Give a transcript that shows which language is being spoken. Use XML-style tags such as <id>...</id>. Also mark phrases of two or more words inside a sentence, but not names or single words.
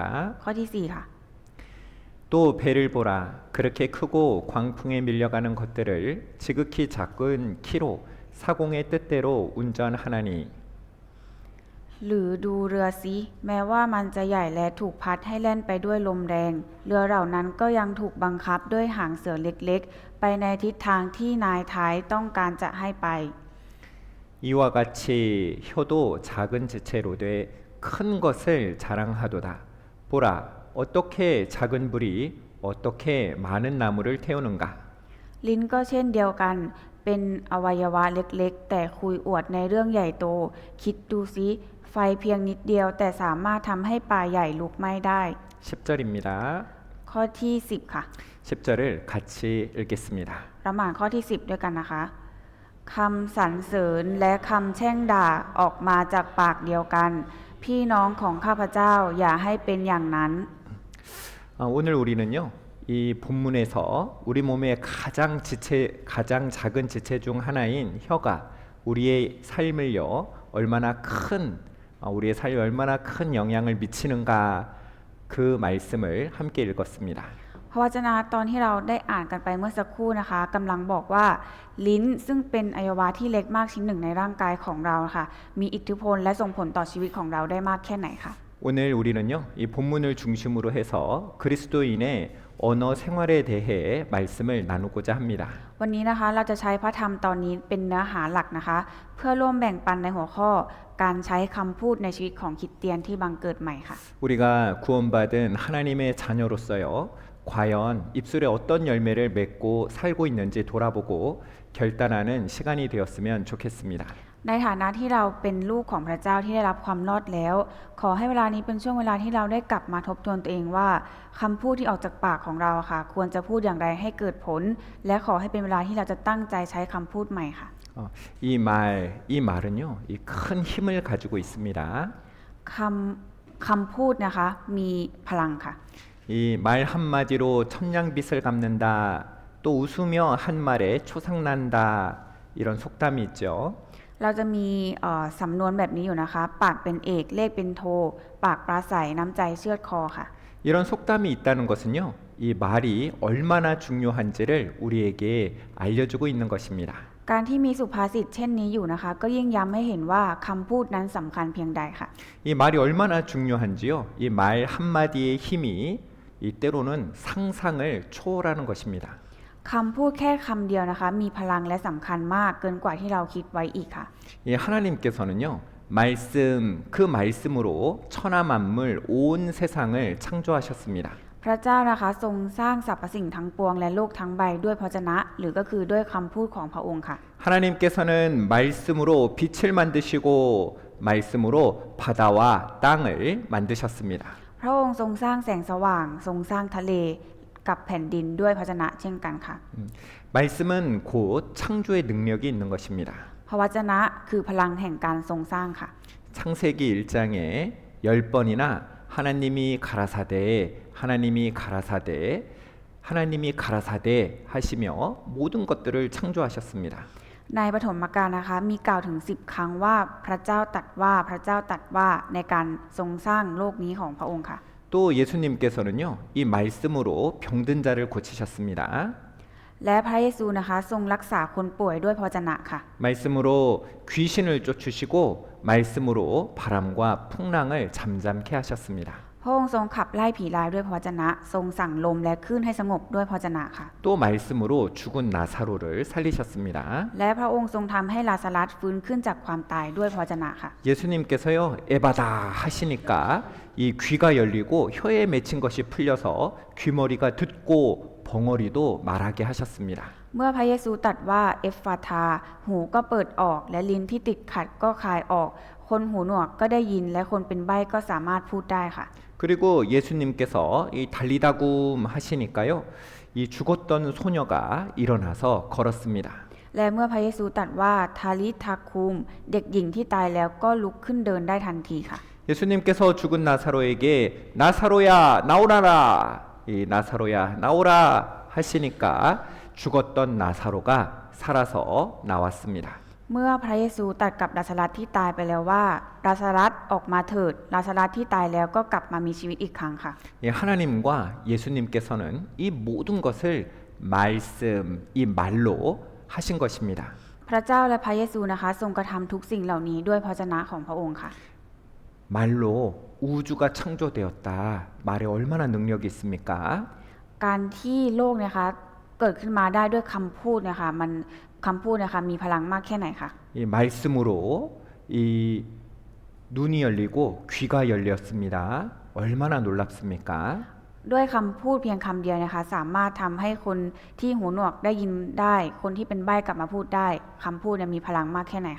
<th>ข้อที่4ค่ะ</th> <ko>또 배를 보라. 그렇게 크고 광풍에 밀려가는 것들을 지극히 작은 키로 사공의 뜻대로 운전하나니</ko> <th>หรือดูเรือสิแม้ว่ามันจะใหญ่และถูกพัดให้แล่นไปด้วยลมแรงเรือเหล่านั้นก็ยังถูกบังคับด้วยหางเสือเล็กๆ ไปในทิศทางที่นายท้ายต้องการจะให้ไป</th> <ko>이와 같이 혀도 작은 지체로 돼 큰 것을 자랑하도다. 보라, 어떻게 작은 불이 어떻게 많은 나무를 태우는가.</ko> <th>ลิ้นก็เช่นเดียวกันเป็นอวัยวะเล็กๆ แต่คุยอวดในเรื่องใหญ่โต คิดดูสิไฟเพียงนิดเดียวแต่สามารถทำให้ป่าใหญ่ลุกไหม้ได้</th> <ko>10절입니다.</ko> <th>ข้อที่10ค่ะ</th> <ko>10절을 같이 읽겠습니다.</ko> <th>เรามาอ่านข้อที่10ด้วยกันนะคะคำสรรเสริญและคำแช่งด่าออกมาจากปากเดียวกัน พี่น้องของข้าพเจ้าอย่าให้เป็นอย่างนั้น</th> <ko>오늘 우리는요, 이 본문에서 우리 몸의 가장 작은 지체 중 하나인 혀가 우리의 삶을요, 우리의 삶에 얼마나 큰 영향을 미치는가 그 말씀을 함께 읽었습니다.</ko> <th>พระวจนะตอนที่เราได้อ่านกันไปเมื่อสักครู่นะคะกำลังบอกว่าลิ้นซึ่งเป็นอวัยวะที่เล็กมากชิ้นหนึ่งในร่างกายของเราค่ะมีอิทธิพลและส่งผลต่อชีวิตของเราได้มากแค่ไหนคะ</th> <ko>오늘 우리는요, 이 본문을 중심으로 해서 그리스도인의 언어 생활에 대해 말씀을 나누고자 합니다.</ko> <th>วันนี้นะคะเราจะใช้พระธรรมตอนนี้เป็นเนื้อหาหลักนะคะ เพื่อร่วมแบ่งปันในหัวข้อการใช้คำพูดในชีวิตของคริสเตียนที่บังเกิดใหม่ค่ะ</th> <ko>우리가 구원받은 하나님의 자녀로서요. 과연 입술에 어떤 열매를 맺고 살고 있는지 돌아보고 결단하는 시간이 되었으면 좋겠습니다.</ko> <th>ในฐานะที่เราเป็นลูกของพระเจ้าที่ได้รับความรอดแล้ว ขอให้เวลานี้เป็นช่วงเวลาที่เราได้กลับมาทบทวนตัวเองว่าคำพูดที่ออกจากปากของเราค่ะ ควรจะพูดอย่างไรให้เกิดผล และขอให้เป็นเวลาที่เราจะตั้งใจใช้คำพูดใหม่ค่ะ</th> <ko>이 말은요, 이 큰 힘을 가지고 있습니다.</ko> <th>คำพูดนะคะมีพลังค่ะ</th> <ko>이 말 한마디로 천냥빚을 갚는다. 또 웃으며 한 말에 초상난다. 이런 속담이 있죠.</ko> <th>เราจะมีสำนวนแบบนี้อยู่นะคะ ปากเป็นเอกเลขเป็นโท ปากปราศัยน้ำใจเชือดคอค่ะ</th> <ko>이런 속담이 있다는 것은요, 이 말이 얼마나 중요한지를 우리에게 알려주고 있는 것입니다.</ko> <th>การที่มีสุภาษิตเช่นนี้อยู่นะคะ ก็ยิ่งย้ำให้เห็นว่าคำพูดนั้นสำคัญเพียงใดค่ะ</th> <ko>이 말이 얼마나 중요한지요, 이 말 한마디의 힘이 이 때로는 상상을 초월하는 것입니다.</ko> <th>คำพูดแค่คำเดียวนะคะ มีพลังและสำคัญมากเกินกว่าที่เราคิดไว้อีกค่ะ</th> <ko>이 하나님께서는요, 말씀 그 말씀으로 천하 만물 온 세상을 창조하셨습니다.</ko> <th>พระเจ้านะคะทรงสร้างสรรพสิ่งทั้งปวงและโลกทั้งใบด้วยพระวจนะ หรือก็คือด้วยคำพูดของพระองค์ค่ะ</th> <ko>하나님께서는 말씀으로 빛을 만드시고 말씀으로 바다와 땅을 만드셨습니다.</ko> <th>พระองค์ทรงสร้างแสงสว่างทรงสร้างทะเลกับแผ่นดินด้วยพระวจนะเช่นกันค่ะ</th> <ko>말씀은 곧 창조의 능력이 있는 것입니다.</ko> <th>พระวจนะคือพลังแห่งการทรงสร้างค่ะ</th> <ko>창세기 1장에 10번이나 하나님이 가라사대 하나님이 가라사대 하나님이 가라사대 하시며 모든 것들을 창조하셨습니다.</ko> <th>ในปฐมกาลนะคะมีกล่าวถึง10 ครั้งว่าพระเจ้าตรัสว่าพระเจ้าตรัสว่าในการทรงสร้างโลกนี้ของพระองค์ค่ะ</th> <ko>또 예수님께서는요, 이 말씀으로 병든 자를 고치셨습니다.</ko> <th>และพระเยซูนะคะทรงรักษาคนป่วยด้วยพระวจนะค่ะ</th> <ko>말씀으로 귀신을 쫓으시고 말씀으로 바람과 풍랑을 잠잠케 하셨습니다.</ko> <th>พระองค์ทรงขับไล่ผีร้ายด้วยพระวจนะ ทรงสั่งลมและคลื่นให้สงบด้วยพระวจนะค่ะ</th> <ko>또 말씀으로 죽은 나사로를 살리셨습니다.</ko> <th>และพระองค์ทรงทำให้ลาซารัสฟื้นขึ้นจากความตายด้วยพระวจนะค่ะ</th> <ko>예수님께서요, 에바다 하시니까 이 귀가 열리고 혀에 맺힌 것이 풀려서 귀머리가 듣고 벙어리도 말하게 하셨습니다.</ko> <th>เมื่อพระเยซูตรัสว่าเอฟฟาธาหูก็เปิดออกและลิ้นที่ติดขัดก็คายออก คนหูหนวกก็ได้ยินและคนเป็นใบ้ก็สามารถพูดได้ค่ะ</th> <ko>그리고 예수님께서 이 달리다굼 하시니까요, 이 죽었던 소녀가 일어나서 걸었습니다.</ko> <th>และเมื่อพระเยซูตรัสว่าทาลิทาคุมเด็กหญิงที่ตายแล้วก็ลุกขึ้นเดินได้ทันทีค่ะ</th> <ko>예수님께서 죽은 나사로에게 나사로야 나오라라, 이 나사로야 나오라 하시니까 죽었던 나사로가 살아서 나왔습니다.</ko> <th>เมื่อพระเยซูตรัสกับลาซารัสที่ตายไปแล้วว่าลาซารัสออกมาเถิดลาซารัสที่ตายแล้วก็กลับมามีชีวิตอีกครั้งค่ะ</th> <ko>이 하나님과 예수님께서는 이 모든 것을 말씀, 이 말로 하신 것입니다.</ko> <th>พระเจ้าและพระเยซูนะคะทรงกระทำทุกสิ่งเหล่านี้ด้วยพระวจนะของพระองค์ค่ะ</th> <ko>말로 우주가 창조되었다. 말에 얼마나 능력이 있습니까?</ko> <th>การที่โลกนะคะเกิดขึ้นมาได้ด้วยคำพูดนะคะมันคำพูดนะคะมีพลังมากแค่ไหนคะ</th> <ko>이 말씀으로 이 눈이 열리고 귀가 열렸습니다. 얼마나 놀랍습니까?</ko> <th>ด้วยคำพูดเพียงคำเดียวนะคะสามารถทำให้คนที่หูหนวกได้ยินได้คนที่เป็นใบ้กลับมาพูดได้คำพูดเนี่ยมีพลังมากแค่ไหนคะ</th>